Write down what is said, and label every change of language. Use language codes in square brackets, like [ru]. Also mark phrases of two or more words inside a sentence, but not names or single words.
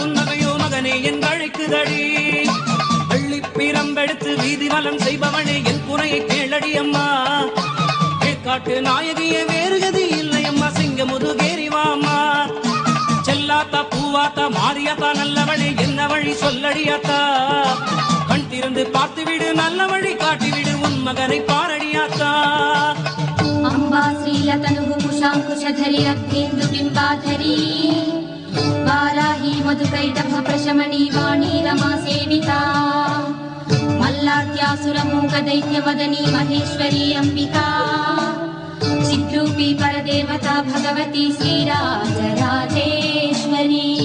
[ta] புன்னகையோ மகனே என்று அழைக்குதடி வெள்ளி பிரம்பெடுத்து வீதி வலம் செய்பவனே என் குறையை கேளடி அம்மா காட்டு நாயகியே வேறுகதி இல்லை அம்மா சிங்க முதுகேரிவாமா செல்லாத்தா பூவாத்தா மாரியாத்தா நல்லவழி என்ன வழி சொல்லடியாத்தா கண் திறந்து பார்த்து விடு நல்ல வழி காட்டிவிடு உன் மகனை பாரடியாத்தா [sa] ಅಂಬಾ ಶ್ರೀಲತನು ಕುಶಾಂಕುಶಧರಿ ಅಗ್ನೇಂದು ಬಿಂಬಾಧರಿ ವಾರಾಹಿ ಮಧುಕೈಟಭ ಪ್ರಶಮಣಿ ವಾಣಿ ರಮಾ ಸೇವಿತಾ ಮಲ್ಲಾತ್ಯಾಸುರ ಮೂಕ ದೈತ್ಯ ಮದನಿ ಮಹೇಶ್ವರಿ ಅಂಬಿಕಾ ಚಿದ್ರೂಪಿ ಪರದೇವತಾ ಭಗವತಿ ಶ್ರೀರಾಜರಾಜೇಶ್ವರಿ